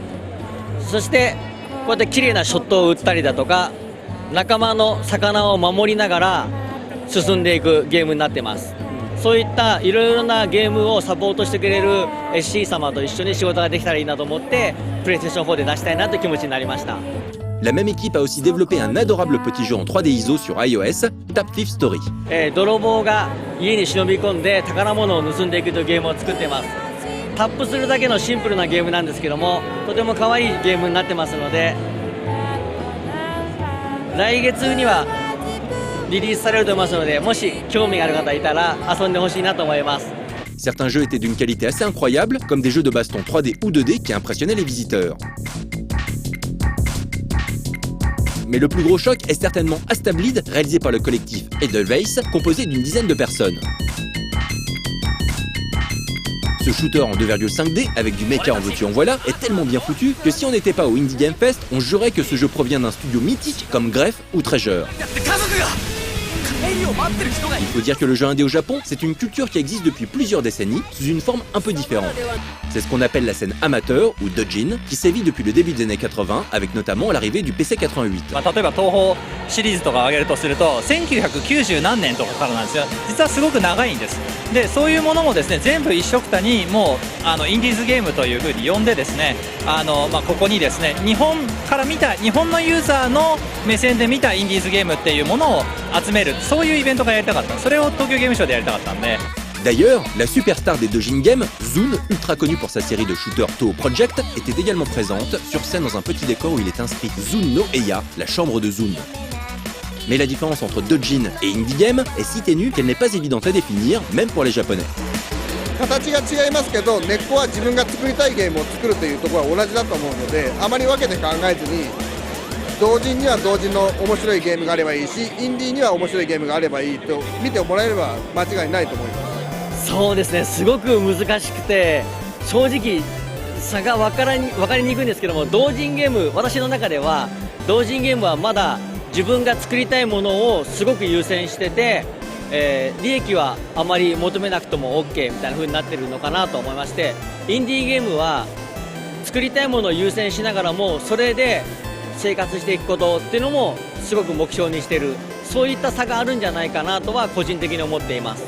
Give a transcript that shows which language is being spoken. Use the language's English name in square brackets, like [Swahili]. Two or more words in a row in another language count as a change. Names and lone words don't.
[Japanese] そしてこうやって綺麗なショットを打ったりだとか、仲間の魚を守りながら進んでいくゲームになってます。そういったいろいろなゲームをサポートしてくれる SC 様と一緒に仕事ができたらいいなと思って、プレイステーション4で出したいなという気持ちになりました。 [French] La même équipe a aussi développé un adorable petit jeu en 3D ISO sur iOS, Tap Thief Story. [Japanese] 泥棒が家に忍び込んで宝物を盗んでいくというゲームを作っています。タップするだけのシンプルなゲームなんですけども、とても可愛いゲームになってますので、来月にはリリースされると思いますので、もし興味がある方いたら遊んでほしいなと思います。 [French] Certains jeux étaient d'une qualité assez incroyable, comme des jeux de baston 3D ou 2D qui impressionnaient les visiteurs. Mais le plus gros choc est certainement Astablid, réalisé par le collectif Edelweiss, composé d'une dizaine de personnes. Ce shooter en 2,5D, avec du mecha en veux-tu en voilà, est tellement bien foutu que si on n'était pas au Indie Game Fest, on jurerait que ce jeu provient d'un studio mythique comme Grefg ou Treasure. Il faut dire que le jeu indé au Japon, c'est une culture qui existe depuis plusieurs décennies, sous une forme un peu différente. C'est ce qu'on appelle la scène amateur, ou doujin, qui sévit depuis le début des années 80, avec notamment l'arrivée du PC 88. [Japanese] 例えば東宝シリーズとか挙げるとすると1990何年とかからなんですよ。実はすごく長いんです。でそういうものもですね全部一緒くたにもうインディーズゲームというふうに呼んでですねここにですね日本から見た日本のユーザーの目線で見たインディーズゲームっていうものを集めるそういうイベントがやりたかった。それを東京ゲームショウでやりたかったんで。 [French] D'ailleurs, la superstar des doujin games, Zune, ultra connue pour sa série de shooters Toho Project, était également présente sur scène dans un petit décor où il est inscrit Zune no Eya, la chambre de Zune. Mais la différence entre doujin et [English] indie game [French] est si ténue qu'elle n'est pas évidente à définir, même pour les japonais. [Japanese] 形が違いますけど根っこは自分が作りたいゲームを作るというところは同じだと思うのであまり分けて考えずに同人には同人の面白いゲームがあればいいしインディーには面白いゲームがあればいいと見てもらえれば間違いないと思います。そうですね、すごく難しくて正直差が分かりにくいんですけども、同人ゲーム、私の中では同人ゲームはまだ自分が作りたいものをすごく優先してて、利益はあまり求めなくても OK みたいな風になってるのかなと思いまして、インディーゲームは作りたいものを優先しながらもそれで生活していくことっていうのもすごく目標にしている、そういった差があるんじゃないかなとは個人的に思っています。